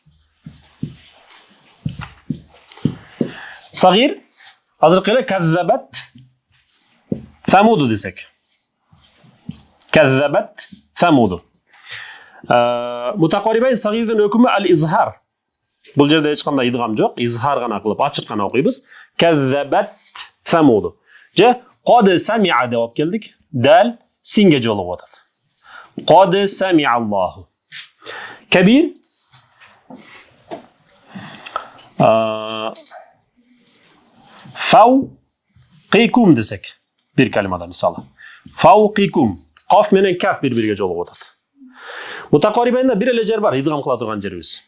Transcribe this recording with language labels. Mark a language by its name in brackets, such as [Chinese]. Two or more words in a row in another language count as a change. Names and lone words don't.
[Kyrgyz] Сагир азыркы эле [Arabic] كذبت ثمود [Kyrgyz] десек. [Arabic] كذبت ثمود. [Kyrgyz] Мутақарибайн сагирдин өкүмү ал-изхар. Бул жерде эч кандай идгам жок, изхар гана кылып ачык гана окуйбыз. [Arabic] كذبت ثمود. [Kyrgyz] Же [Arabic] قد سمع [Kyrgyz] деп алып келдик. Дал синге жолугуп атат. [Arabic] قد سمع الله. [Kyrgyz] Кабир фауқикум десек бир калимада мисалы. [Arabic] Фауқикум. [Kyrgyz] Каф менен каф бири-бириге жолугуп атат. Мутақарибайнда бир эле жер бар, идгам кыла турган жерибиз.